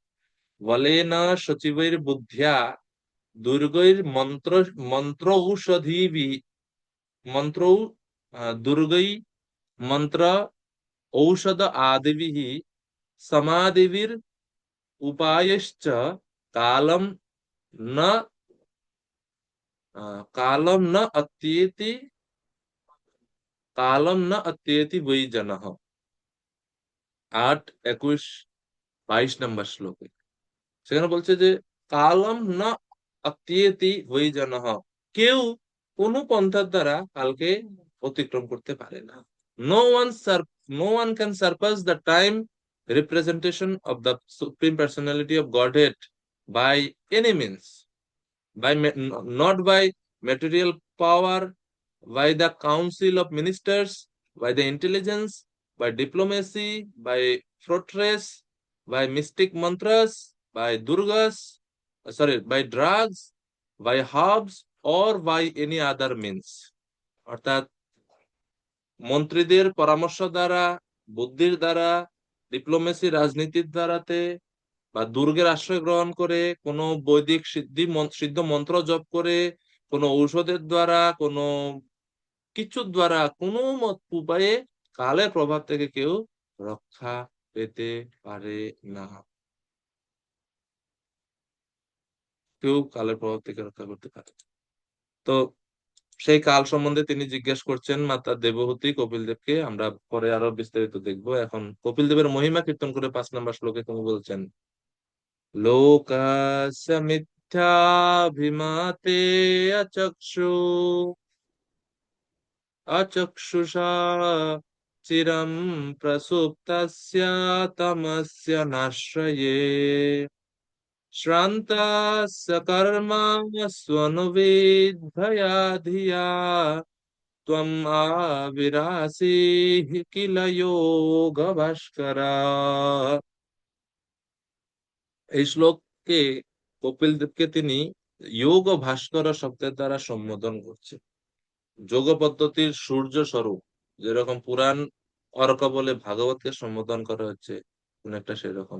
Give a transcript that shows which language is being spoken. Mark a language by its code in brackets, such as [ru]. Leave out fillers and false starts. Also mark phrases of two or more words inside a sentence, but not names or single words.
[bn] বলে না [sa] সচিবৈর বুদ্ধিয়া দুর্গৈর মন্ত্র ঔষধি মন্ত্র দুর্গৈ মন্ত্র ঔষধ আদিভিः সমাধিভির উপায়শ্চ কালম ন কালম ন অত্যেতি কালম ন অত্যেতি বৈ জনঃ। [bn] 8, 21, 22 নম্বর শ্লোকে সেখানে বলছে যে [sa] কালম না অত্যেতি বৈ জনঃ, [bn] কেউ কোন পন্থার দ্বারা কালকে অতিক্রম করতে পারে না। [en] no one no one can surpass the time representation of the Supreme Personality of Godhead by any means, by not by material power, by the council of ministers, by the intelligence, by diplomacy, by fortress, by mystic mantras, by durgas, by drugs, by herbs, or by any other means। [bn] অর্থাৎ মন্ত্রীদের পরামর্শ দ্বারা, বুদ্ধির দ্বারা, ডিপ্লোমেসি রাজনীতির দ্বারাতে, বা দুর্গের আশ্রয় গ্রহণ করে, কোনো বৈদিক সিদ্ধ মন্ত্র জপ করে, কোনো ঔষধের দ্বারা, কোনো কিছুর দ্বারা, কোনো উপায়ে কালের প্রভাব থেকে কেউ রক্ষা পেতে পারে না। কেউ কালের প্রভাব থেকে রক্ষা করতে পারে না। তো সেই কাল সম্বন্ধে তিনি জিজ্ঞেস করছেন মাতা দেবহূতি কপিল দেবকে। আমরা পরে আরো বিস্তারিত দেখবো। এখন কপিল দেবের মহিমা কীর্তন করে 5 নম্বর শ্লোকে তিনি বলছেন, [sa] लोकस्य मिथ्याभिमते अचक्षुषा चिरं प्रसुप्तस्य तमस्य नाश्रये श्रान्तस्य कर्मस्वनुविद्भया धिया त्वम् आविरासीः किल योगभास्करा। [bn] এই শ্লোককে কপিল দেবকে তিনি যোগ ভাস্কর শব্দের দ্বারা সম্বোধন করছে। যোগ পদ্ধতির সূর্য স্বরূপ, যেরকম পুরাণ অর্ক বলে ভাগবতকে সম্বোধন করা হচ্ছে, অনেকটা সেরকম।